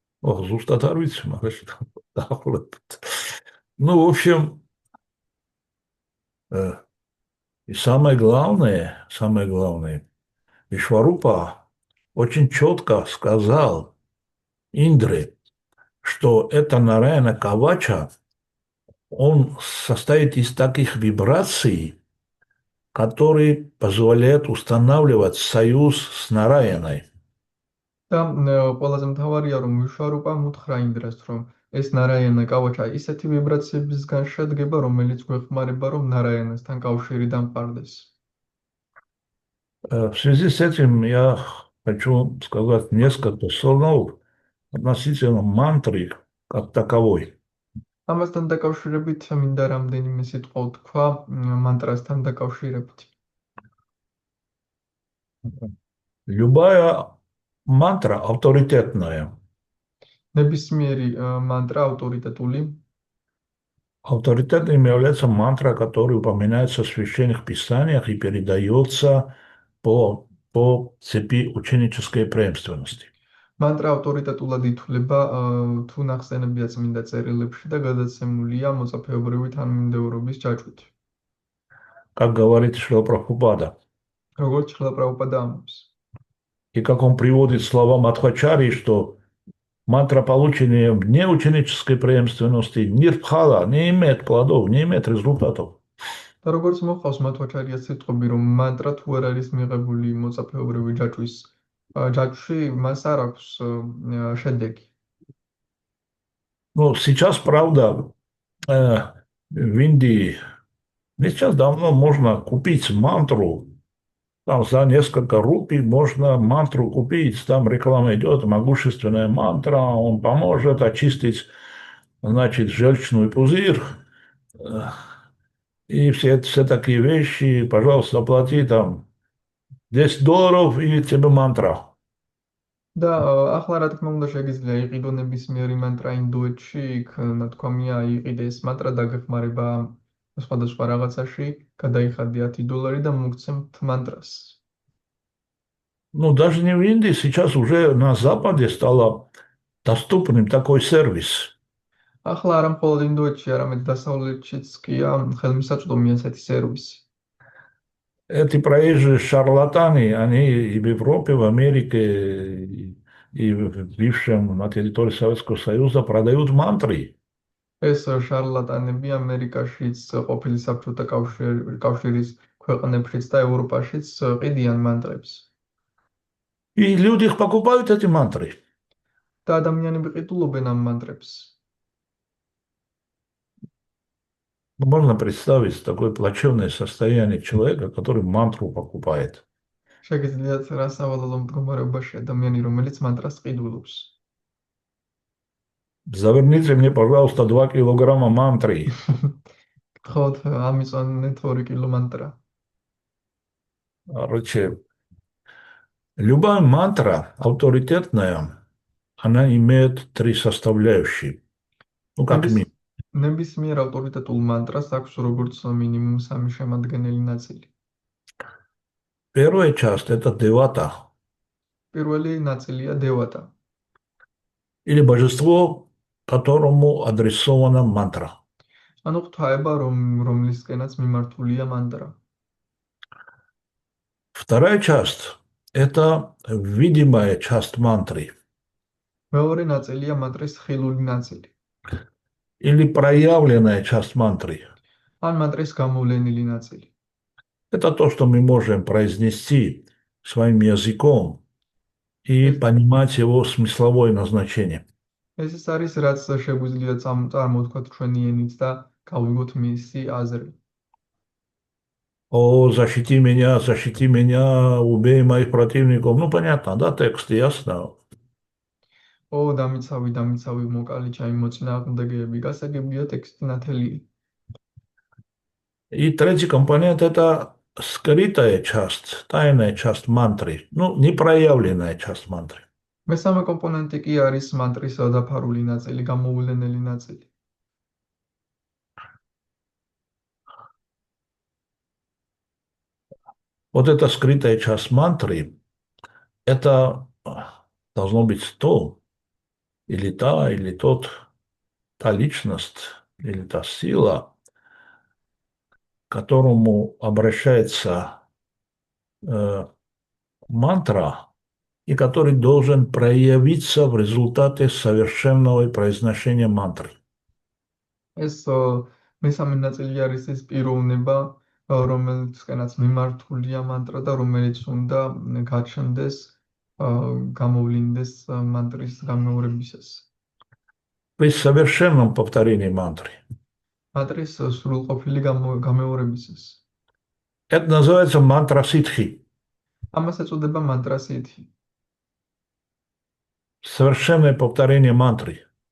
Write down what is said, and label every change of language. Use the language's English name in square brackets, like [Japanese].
[Georgian] Ох, зустат არ ვიცი, მაგრამ დაახლოებით. [Russian] Ну, в общем, и самое главное, Вишварупа очень четко сказал Индре, что это Нараяна Кавача, он состоит из таких вибраций, которые позволяют устанавливать союз с Нараяной. [Georgian] და ყველაზე მთავარია, რომ ვიშварუპა მუთხრა იმდროს, რომ ეს ნარაიანა კავაჩა ისეთი ვიბრაციებისგან შედგება, რომელიც გვეხმარება, რომ ნარაიანასთან კავშირი დამყარდეს. [Russian] В связи с этим я хочу сказать несколько слов относительно мантры как таковой. [Georgian] ამასთან დაკავშირებით მინდა რამდენიმე სიტყვა ვთქვა მანტრასთან დაკავშირებით. [Russian] Любая мантра авторитетная. [Georgian] ნებისმიერი მანტრა ავტორიტეტული. [Russian] Авторитетным является мантра, которая упоминается в священных писаниях и передается по цепи ученической преемственности. [Georgian] მანტრა ავტორიტეტულად ითვლება თუ ნახსენებია წმინდა წერილებში და გადაცემულია მოწაფეობრივი თანმიმდევრობის ჯაჭვით. [Russian] Как говорит Шрила Прабхупада. [Georgian] როგორც შრილა პრაბჰუპადა ამბობს. [Russian] И как он приводит слова Мадхвачарьи, что мантра, полученная вне ученической преемственности, нирбхала, не имеет плодов, не имеет результатов. [Georgian] და როგორც მოხავს მათვაჩარიას სიტყვები, რომ მანტრა თუ არ არის მიღებული მოწაფეობრივი ჯაჭვის ჯაჭვში, მას არ აქვს შედეგი. [Russian] Ну, сейчас, правда, в Индии, не сейчас давно можно купить мантру, там за несколько рупий можно мантру купить, там реклама идет, могущественная мантра, он поможет очистить, значит, желчный пузырь, и все такие вещи, пожалуйста, оплати там $10 и тебе мантра. [Georgian] და ახლა რა თქმა უნდა შეგიძლია იყიდო ნებისმიერი მანტრა ინდოეთში, იქ ნათქვამია იყიდეს მანტრა დაგეხმარება სხვადასხვა რაღაცაში, გადაიხადე $10 და მოგცემთ მანტრას. [Russian] Ну, даже не в Индии, сейчас уже на Западе стало доступным такой сервис. [Georgian] ახლა არა მხოლოდ ინდოეთში, არამედ დასავლეთშიც კია ხელმისაწვდომია ასეთი სერვისი. [Russian] Эти проезжие шарлатаны, они и в Европе, в Америке, и в бывшем на территории Советского Союза продают мантры. [Georgian] ეს შარლატანები ამერიკაშიც, ყოფილი საბჭოთა კავშირის ქვეყნებშიც და ევროპაშიც ყიდიან მანტრებს. [Russian] И люди их покупают, эти мантры. [Georgian] და ადამიანები ყიდულობენ ამ მანტრებს. [Russian] Можно представить такое плачевное состояние человека, который мантру покупает. [Georgian] შეგიძლიათ რა სავალალო მდგომარეობაში ადამიანი, რომელიც მანტრას ყიდულობს. [Russian] Заверните мне, пожалуйста, 2 килограмма мантры. [Georgian] გთხოვთ ამიწვანეთ 2 კილო მანტრა. [Russian] Короче, любая мантра авторитетная, она имеет 3 составляющие. Ну, как минимум. [Georgian] ნებისმიერ ავტორიტეტულ მანტრას აქვს როგორც მინიმუმ 3 შემადგენელი ნაწილი. [Russian] Первая часть – это девата. [Georgian] პირველი ნაწილია დევატა. [Russian] Или божество, которому адресована мантра. [Georgian] ანუ ღვთაება, რომლისკენაც მიმართულია მანტრა. [Russian] Вторая часть – это видимая часть мантры. [Georgian] მეორე ნაწილია მანტრის ხილული ნაწილი. [Russian] Или проявленная часть мантры. [Georgian] ან მანტრის გამოვლენილი ნაწილი. [Russian] Это то, что мы можем произнести своим языком и понимать его смысловое назначение. [Georgian] ეს ის არის, რაც შეგვიძლია წარმოთქვათ ჩვენი ენით და გავიგოთ მისი აზრი. [Russian] О, защити меня, убей моих противников. Ну, понятно, да, текст ясно. [Georgian] ო, დამიცავი, მოკალი ჩაიმოწინააღმდეგეები, გასაგებია ტექსტი ნათელია. [Russian] И третий компонент – это скрытая часть, тайная часть мантры, ну, непроявленная часть мантры. [Georgian] მესამე კომპონენტი კი არის მანტრის დაფარული ნაწილი, გამოვლენელი ნაწილი. [Russian] Вот эта скрытая часть мантры – это должно быть то, или та личность, или та сила, к которому обращается мантра, и который должен проявиться в результате совершенного произношения мантры. [Georgian] ეს მესამე ნაწილი არის ეს პიროვნება, რომელიცკენაც მიმართულია მანტრა და რომელიც უნდა გაჩნდეს გამოვლინდეს მანტრის გამეორებისას. [Russian] При совершенном повторении мантры. [Georgian] მანტრის სრულყოფილი გამეორებისას. [Russian] Это называется мантра ситхи. [Georgian] ამას ეწოდება მანტრა სითი. [Russian] Совершенное повторение мантры.